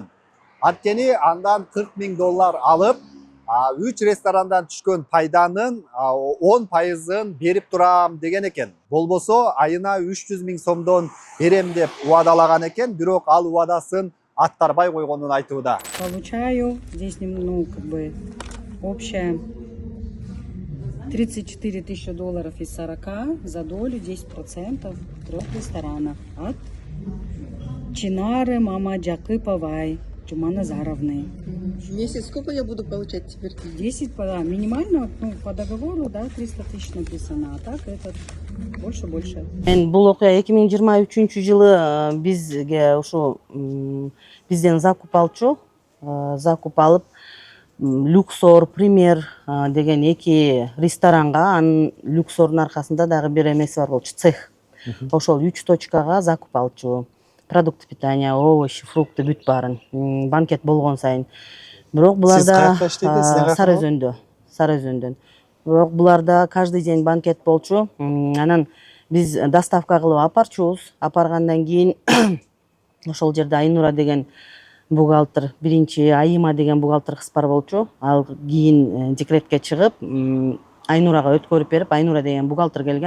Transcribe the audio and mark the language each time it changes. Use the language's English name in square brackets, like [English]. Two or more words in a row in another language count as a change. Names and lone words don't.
[Kyrgyz] Анткени андан 40 000 доллар алып, 3 ресторандан түшкөн пайданын 10%-ын берип турам деген экен. Болбосо айына 300 000 сомдон берем деп убадалаган экен, бирок ал убадасын аттарбай койгонун айтууда. [Russian] Получаю здесь немного, общая 34 тысячи долларов из 40, за долю 10% в 3 ресторанах от Чинары Мамаджакыповой Чуманазаровны. В месяц сколько я буду получать теперь? 10, да, минимально, по договору, да, 300 тысяч написано, а так это больше. [Kyrgyz] Мен бул окуя 2023-жылы бизге ушу бизден закуп алып Люксор, Премьер деген эки ресторанга, анын Люксордун аркасында дагы бир эмеси бар болчу, цех. Ошол 3 точкага закуп алчу. [Russian] Продукты питания, овощи, фрукты [Kyrgyz] бүт баарын. Банкет болгон сайын. Бирок буларда Сары Өзөндөн. Бирок буларда [Russian] каждый день [Kyrgyz] банкет болчу. Анан биз доставка кылып апарчубуз. Апаргандан кийин ошол жерде Айнура деген бухгалтер, биринчи Айыма деген бухгалтер кыз бар болчу. Ал кийин декретке чыгып, Айнурага өткөрүп берип, Айнура деген бухгалтер келген.